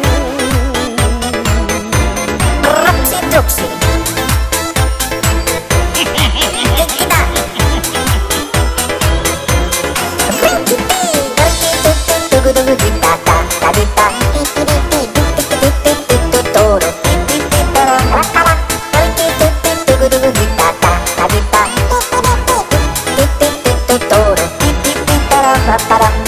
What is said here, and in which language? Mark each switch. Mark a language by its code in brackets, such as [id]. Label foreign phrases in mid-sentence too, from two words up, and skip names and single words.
[en] Oopsie doopsie. Pick it up. Rinky dee. Dugu dugu di da da da di da. Toro. Rakala. Dugu dugu di da da da di da. Toro. Para.